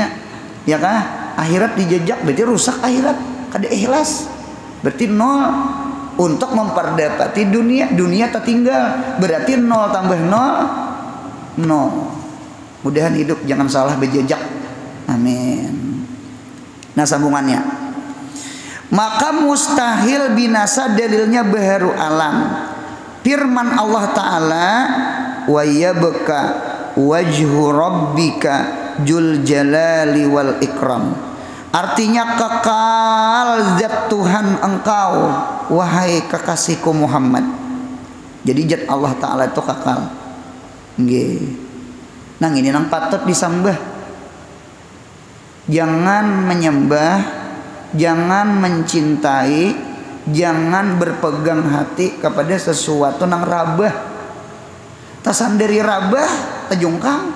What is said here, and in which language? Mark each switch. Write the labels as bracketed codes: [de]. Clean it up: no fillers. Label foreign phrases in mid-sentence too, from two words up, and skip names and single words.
[bjn] Ya kah? Akhirat dijajak berarti rusak akhirat, kada ikhlas. [id] Berarti 0 untuk memperdapati dunia. Dunia tertinggal, berarti 0 tambah 0 0. [bjn] Mudahan hidup jangan salah berjajak. [id] Amin. Nah, sambungannya. maka mustahil binasa dalilnya baharu alam. Firman Allah Ta'ala, [ar] wa yabqa wajhu rabbika jul jalali wal ikram. [id] Artinya kekal zat Tuhan engkau, wahai kekasihku Muhammad. Jadi zat Allah Ta'ala itu kekal. Nggih. [bjn] Nang ini nang patut disembah. Jangan menyembah, jangan mencintai, jangan berpegang hati kepada sesuatu nang rabah. Tasandari rabah, tajungkang.